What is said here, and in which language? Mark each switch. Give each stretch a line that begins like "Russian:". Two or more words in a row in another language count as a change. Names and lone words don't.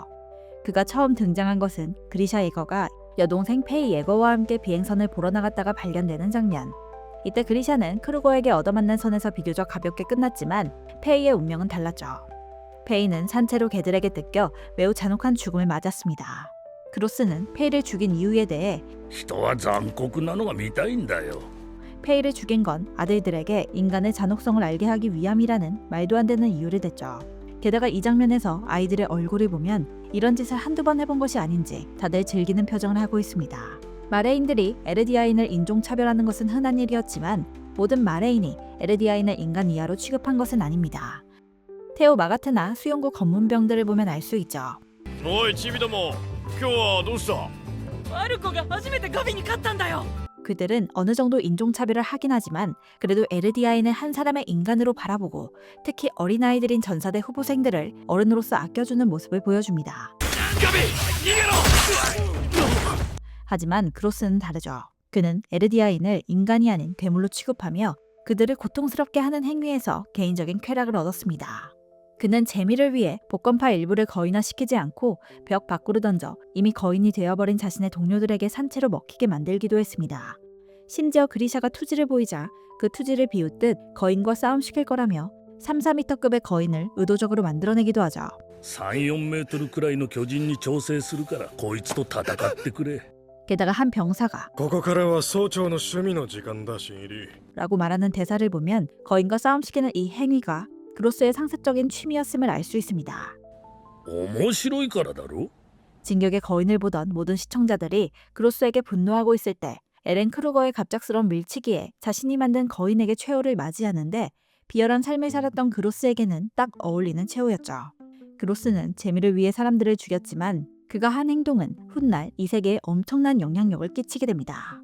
Korean: 그가 처음 등장한 것은 그리샤 예거가 여동생 페이 예거와 함께 비행선을 보러 나갔다가 발견되는 장면. 이때 그리샤는 크루거에게 얻어맞는 선에서 비교적 가볍게 끝났지만 페이의 운명은 달랐죠. 페이는 산채로 개들에게 뜯겨 매우 잔혹한 죽음을 맞았습니다. 그로스는 페이를 죽인 이유에 대해
Japanese: 人は残酷なのが見たいんだよ。
Korean: 페이를 죽인 건 아들들에게 인간의 잔혹성을 알게 하기 위함이라는 말도 안 되는 이유를 댔죠. 게다가 이 장면에서 아이들의 얼굴을 보면 이런 짓을 한두 번 해본 것이 아닌지 다들 즐기는 표정을 하고 있습니다. 마레인들이 에르디아인을 인종차별하는 것은 흔한 일이었지만 모든 마레인이 에르디아인을 인간 이하로 취급한 것은 아닙니다. 테오 마가트나 수용구 검문병들을 보면 알 수 있죠.
Japanese: おいチビども今日はどうした？ワルコが初めてガビに勝ったんだよ。
Korean: 그들은 어느 정도 인종차별을 하긴 하지만 그래도 에르디아인을 한 사람의 인간으로 바라보고 특히 어린아이들인 전사대 후보생들을 어른으로서 아껴주는 모습을 보여줍니다.
Japanese: ガビ逃げろ！
Korean: 하지만 그로스는 다르죠. 그는 에르디아인을 인간이 아닌 괴물로 취급하며 그들을 고통스럽게 하는 행위에서 개인적인 쾌락을 얻었습니다. 그는 재미를 위해 복권파 일부를 거인화시키지 않고 벽 밖으로 던져 이미 거인이 되어버린 자신의 동료들에게 산채로 먹히게 만들기도 했습니다. 심지어 그리샤가 투지를 보이자 그 투지를 비웃듯 거인과 싸움시킬 거라며 3, 4m급의 거인을 의도적으로 만들어내기도 하죠.
Japanese: 3、4 メートルくらいの巨人に調整するからこいつと戦ってくれ。
Korean: 게다가 한 병사가
Japanese: ここからは総長の趣味の時間だ新入り。
Korean: 라고 말하는 대사를 보면 거인과 싸움시키는 이 행위가 그로스의 상습적인 취미였음을 알 수 있습니다.
Japanese: 面白いからだろ。
Korean: 진격의 거인을 보던 모든 시청자들이 그로스에게 분노하고 있을 때 에렌 크루거의 갑작스러운 밀치기에 자신이 만든 거인에게 최후를 맞이하는데 비열한 삶을 살았던 그로스에게는 딱 어울리는 최후였죠. 그로스는 재미를 위해 사람들을 죽였지만 그가 한 행동은 훗날 이 세계에 엄청난 영향력을 끼치게 됩니다.